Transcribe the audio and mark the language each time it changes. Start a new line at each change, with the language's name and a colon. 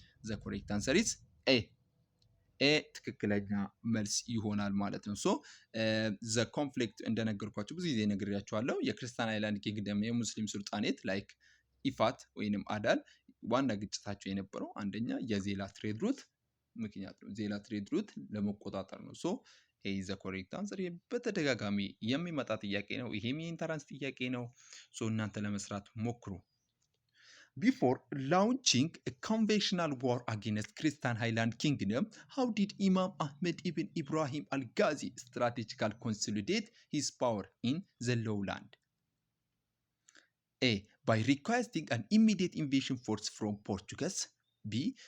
English: the correct answer is A
Amharic: ትክክለኛ መልስ ይሆናል ማለት ነው ሶ
English: the conflict
Amharic: እንደነገርኳችሁ ብዙ ጊዜ ነግሬያችኋለሁ የክርስቲያን ሃይላንድ ኪንግደም የሙስሊም ሱልጣኔት ላይክ ኢፋት ወይንም አዳል ዋና ግጭታቸው የነበረው አንደኛ የዜላ ትሬድ ሩት ምክንያት ነው። ዜላ ትሬድ ሩት ለመቆጣጠር ነው።
English: ሶ ኤ ኢዝ ዘ ኮሬክት አንሰር።
Amharic: በተደጋጋሚ የሚመጣ ጥያቄ ነው። ይሄም የኢንተራንስ ጥያቄ ነው። ሶ እናንተ ለመስራት ሞክሩ።
English: Before launching a conventional war against Christian Highland Kingdom, how did Imam Ahmed ibn Ibrahim al-Ghazi strategically consolidate his power in the lowland? A. By requesting an immediate invasion force from Portuguese. B.